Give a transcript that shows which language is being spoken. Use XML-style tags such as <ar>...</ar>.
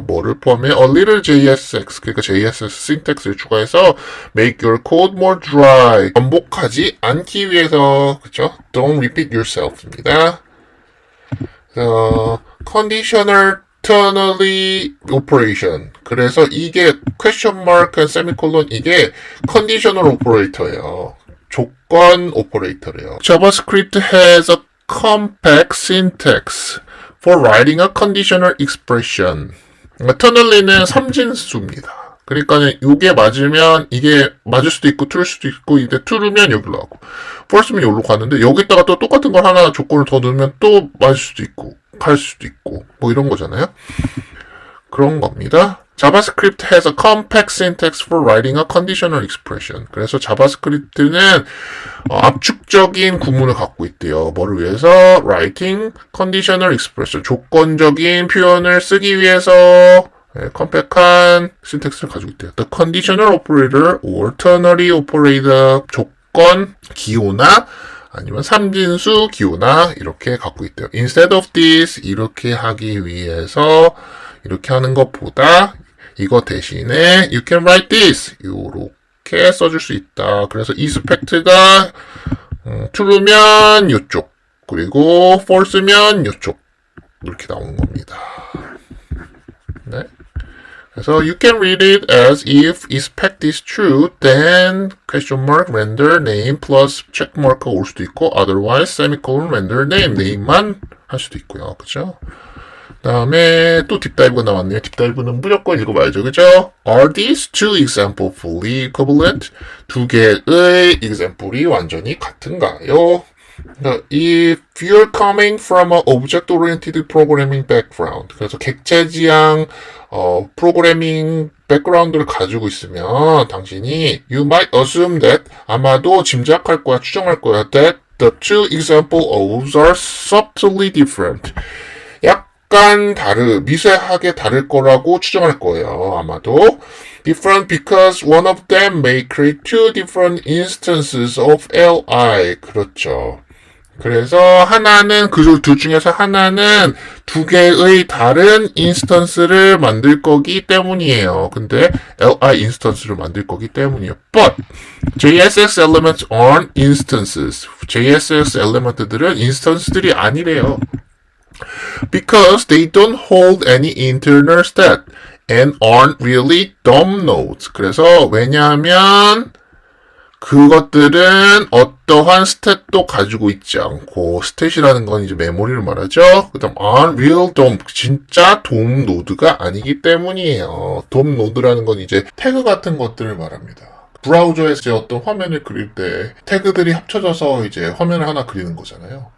<ko>뭐를 포함해?</ko> <en>A little JSX,</en> <ko>그러니까</ko> <en>JSX syntax를 추가해서 make your code more dry.</en> <ko>반복하지 않기 위해서, 그쵸?</ko> <en>Don't repeat yourself입니다. conditional ternary operation.</en> <ko>그래서 이게 question mark, semicolon 이게 conditional operator예요. 조건 오퍼레이터래요.</ko> <en>JavaScript has a compact syntax for writing a conditional expression.</en> <ko>터널리는 삼진수입니다. 그러니까 이게 맞으면 이게 맞을 수도 있고 true 수도 있고 이제 true면 여기로 가고 false면 여기로 가는데 여기다가 또 똑같은 걸 하나 조건을 더 넣으면 또 맞을 수도 있고 갈 수도 있고 뭐 이런 거잖아요. 그런 겁니다.</ko> <en>JavaScript has a compact syntax for writing a conditional expression.</en> <ko>그래서 자바스크립트는 압축적인 구문을 갖고 있대요. 뭐를 위해서?</ko> <en>Writing conditional expression.</en> <ko>조건적인 표현을 쓰기 위해서 컴팩한 신텍스를 가지고 있대요.</ko> <en>The conditional operator or ternary operator.</en> <ko>조건 기호나 아니면 삼진수 기호나 이렇게 갖고 있대요.</ko> <en>Instead of this</en> <ko>이렇게 하기 위해서 이렇게 하는 것보다 이거 대신에</ko> <en>you can write this</en> <ko>이렇게 써줄 수 있다. 그래서 expect가 true면 이쪽 그리고 false면 이쪽 이렇게 나오는 겁니다. 네.</ko> <en>그래서 you can read it as if expect is true, then question mark render name plus check mark가</en> <ko>올 수도 있고</ko> <en>otherwise semicolon render name name만</en> <ko>할 수도 있고요. 그죠? 다음에 또 딥다이브가 나왔네요. 딥다이브는 무조건 읽어봐야죠. 그죠?</ko> <en>Are these two examples fully equivalent?</en> <ko>두 개의 example이 완전히 같은가요?</ko> <en>If you're coming from an object-oriented programming background,</en> <ko>그래서 객체지향 프로그래밍 백그라운드를 가지고 있으면 당신이</ko> <en>you might assume that</en> <ko>아마도 짐작할 거야, 추정할 거야</ko> <en>that the two examples are subtly different.</en> <ko>약간 미세하게 다를 거라고 추정할 거예요. 아마도.</ko> <en>Different because one of them may create two different instances of li.</en> <ko>그렇죠. 그래서 하나는 둘 중에서 하나는 두 개의 다른 인스턴스를 만들 거기 때문이에요. 근데 li 인스턴스를 만들 거기 때문이에요.</ko> <en>But JSX elements aren't instances.</en> <ko>JSX 엘리먼트들은 인스턴스들이 아니래요.</ko> <en>Because they don't hold any internal state and aren't really DOM nodes.</en> <ko>그래서 왜냐하면 그것들은 어떠한 스탯도 가지고 있지 않고 스탯이라는 건 이제 메모리를 말하죠. 그 다음</ko> <en>aren't real DOM</en> <ko>진짜 DOM 노드가 아니기 때문이에요. DOM 노드라는 건 이제 태그 같은 것들을 말합니다. 브라우저에서 어떤 화면을 그릴 때 태그들이 합쳐져서 이제 화면을 하나 그리는 거잖아요.</ko>